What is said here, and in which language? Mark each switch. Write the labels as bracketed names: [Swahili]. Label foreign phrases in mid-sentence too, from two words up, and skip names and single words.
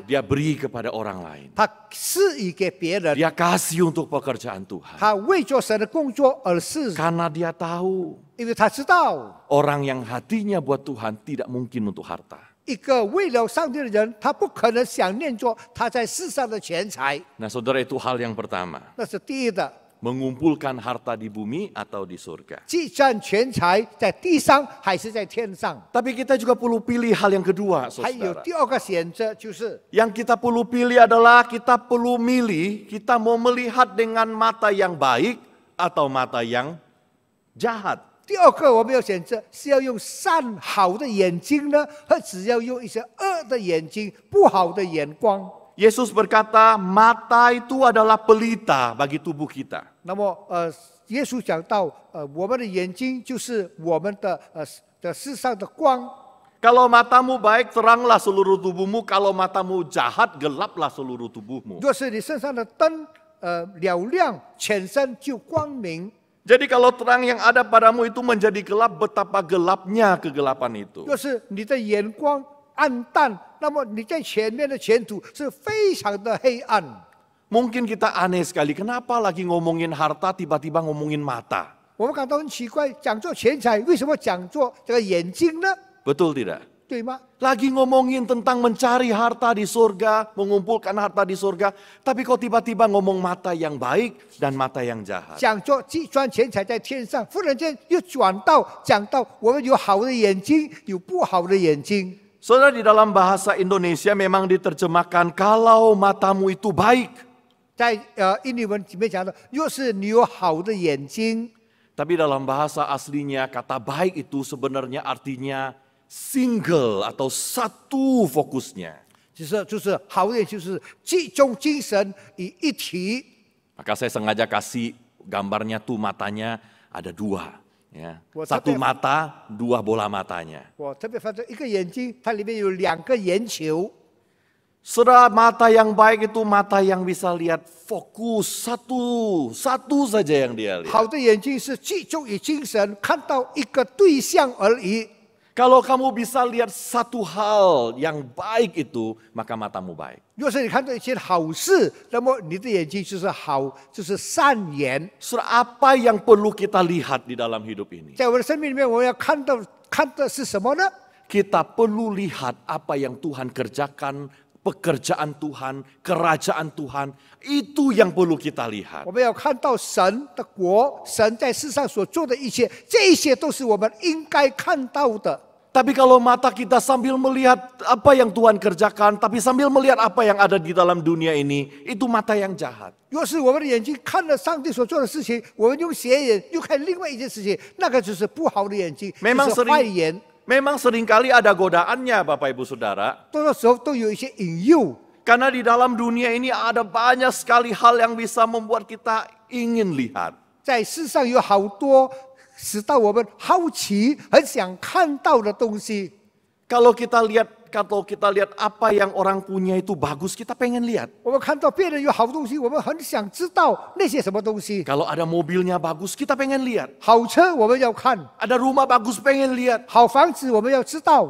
[Indonesian] Dia beri kepada orang lain. [Chinese] 他施予给别人， [Indonesian] Dia kasih untuk pekerjaan Tuhan. [Chinese] 他为做神的工作而施， [Indonesian] Karena dia tahu [Chinese] 因为他知道， [Indonesian] orang yang hatinya buat Tuhan tidak mungkin untuk harta. [Chinese] 一个为了上帝的人，他不可能想念着他在世上的钱财。 [Indonesian] Nah, saudara, itu hal yang pertama. [Chinese] 那是第一的， [Indonesian] Mengumpulkan harta di bumi atau di surga. [Chinese] 计算钱财在地上还是在天上。 [Indonesian] Tapi kita juga perlu pilih hal yang kedua, [Chinese] 还有 [Indonesian] saudara. [Chinese] 第二个选择就是， [Indonesian] Yang kita perlu pilih adalah kita perlu milih, kita mau melihat dengan mata yang baik atau mata yang jahat. [Chinese] 第二个我们要选择是要用善好的眼睛呢，或只要用一些恶的眼睛、不好的眼光。 [Indonesian] Yesus berkata, mata itu adalah pelita bagi tubuh kita. [Chinese] 那么耶稣讲到我们的眼睛就是我们的世上的光。 [Indonesian] Kalau matamu baik, teranglah seluruh tubuhmu. Kalau matamu jahat, gelaplah seluruh tubuhmu. [Chinese] 若是你身上的灯了亮，全身就光明。 [Indonesian] Jadi kalau terang yang ada padamu itu menjadi gelap, betapa gelapnya kegelapan itu. [Chinese] 若是你的眼光暗淡，那么你在前面的前途是非常的黑暗。 [Indonesian] Mungkin kita aneh sekali, kenapa lagi ngomongin harta, tiba-tiba ngomongin mata? [Chinese] 我们感到很奇怪，讲做钱财，为什么讲做这个眼睛呢？ [Indonesian] Betul tidak? [Chinese] 对吗？ [Indonesian] Lagi ngomongin tentang mencari harta di surga, mengumpulkan harta di surga, tapi kok tiba-tiba ngomong mata yang baik dan mata yang jahat. [Chinese] 讲做赚钱财在天上，忽然间又转到讲到我们有好的眼睛，有不好的眼睛。 [Indonesian] Saudara, di dalam bahasa Indonesia memang diterjemahkan kalau matamu itu baik. [Chinese] 在印尼文里面讲的，若是你有好的眼睛， [Indonesian] Tapi dalam bahasa aslinya kata baik itu sebenarnya artinya single atau satu fokusnya. [Chinese] 就是好的眼睛，就是集中精神于一体。 [Indonesian] Maka saya sengaja kasih gambarnya tuh matanya ada dua. Ya. Wah, Satu tapi- mata, dua bola matanya. [Chinese] 我特别发现一个眼睛，它里面有2个眼球。 [Indonesian] Saudara, mata yang baik itu mata yang bisa lihat fokus satu saja yang dia lihat. [Chinese] 好的眼睛是集中于精神，看到一个对象而已。 [Indonesian] Kalau kamu bisa lihat satu hal yang baik itu, maka matamu baik. [Chinese] 若是你看到一件好事，那么你的眼睛就是好，就是善言。 [Indonesian] Saudara, apa yang perlu kita lihat di dalam hidup ini? [Chinese] 在我的生命里面，我要看的是什么呢？ [Indonesian] Kita perlu lihat apa yang Tuhan kerjakan, pekerjaan Tuhan, kerajaan Tuhan. Itu yang perlu kita lihat. [Chinese] 我们要看到神的国，神在世上所做的一切，这一些都是我们应该看到的。 [Indonesian] Tapi kalau mata kita sambil melihat apa yang Tuhan kerjakan, tapi sambil melihat apa yang ada di dalam dunia ini, itu mata yang jahat. [Chinese] 若是我们的眼睛看了上帝所做的事情，我们用斜眼又看另外一件事情，那个就是不好的眼睛， [Indonesian] Memang [Chinese] 就是坏眼。 [Indonesian] Memang seringkali ada godaannya Bapak Ibu Saudara. [Chinese] 多的时候都有一些引诱， [Indonesian] Karena di dalam dunia ini ada banyak sekali hal yang bisa membuat kita ingin lihat. [Chinese] 在世上有好多使到我们好奇、很想看到的东西。 [Indonesian] Kalau kita lihat apa yang orang punya itu bagus, kita pengen lihat. [Chinese] 我们看到别人有好东西，我们很想知道那些什么东西。 [Indonesian] Kalau ada mobilnya bagus, kita pengen lihat. [Chinese] 好车我们要看， [Indonesian] Ada rumah bagus, pengen lihat. [Chinese] 好房子我们要知道。